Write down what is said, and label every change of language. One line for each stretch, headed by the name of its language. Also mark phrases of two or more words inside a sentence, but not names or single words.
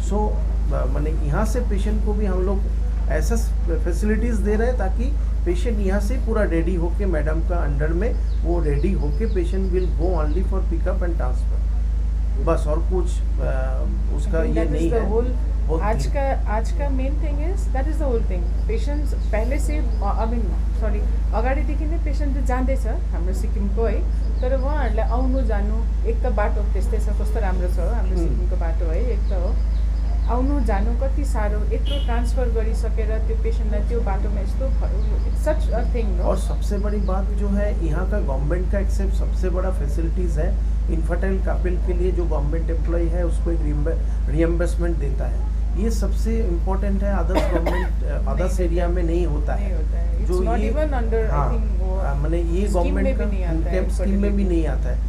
Hindi: सो माने यहाँ से पेशेंट को भी हम लोग ऐसा फैसिलिटीज़ दे रहे हैं ताकि पेशेंट यहाँ से पूरा रेडी होके मैडम का अंडर में वो रेडी होके
English: patient will go only for pickup and transfer,
Hindi: बस और कुछ उसका ये नहीं है। आज का
English: main thing is that is the whole thing.
Nepali: पेसेन्ट्स पहिले से अगाडिदेखि नै पेसेन्ट जाँदैछ हाम्रो सिक्किमको है, तर उहाँहरूलाई आउनु जानु एक त बाटो त्यस्तै छ, कस्तो राम्रो छ हाम्रो सिक्किमको बाटो है, एक त हो आउनु जानु कति साह्रो, यत्रो ट्रान्सफर गरिसकेर त्यो पेसेन्टलाई त्यो बाटोमा यस्तो
English: such a thing.
Hindi: और सबसे बड़ी बात जो है यहाँ का गवर्नमेंट का एक्सेप्ट सबसे बड़ा फैसिलिटीज़ है,
English: infertile couple
Hindi: के लिए जो
English: government employ
Hindi: है उसको एक रियम्बर्समेंट देता है। ये सबसे इम्पोर्टेंट है,
English: others government others area
Hindi: में नहीं होता है। जो ये मैंने ये गवर्नमेंट का स्कीम में भी नहीं आता है।